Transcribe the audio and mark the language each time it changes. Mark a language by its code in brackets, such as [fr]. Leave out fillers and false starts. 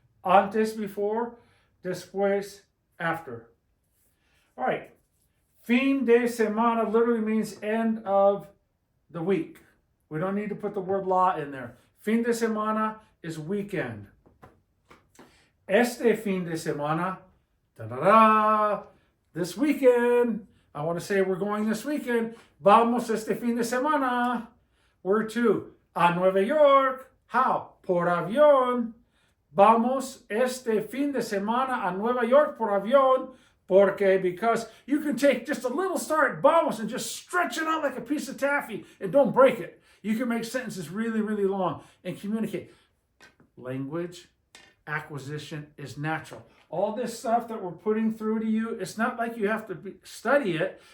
[en] Antes before, después after. All right. Fin de semana literally means end of the week. We don't need to put the word la in there. Fin de semana is weekend. [es] Este fin de semana, [en] da-da-da, this weekend. I want to say we're going this weekend. [es] Vamos este fin de semana. [en] Where to? [es] A Nueva York. How? Por avión. Vamos este fin de semana a Nueva York por avión. [en] Because you can take just a little start, vamos, and just stretch it out like a piece of taffy and don't break it. You can make sentences really, really long and communicate. Language acquisition is natural. All this stuff that we're putting through to you, it's not like you have to study it.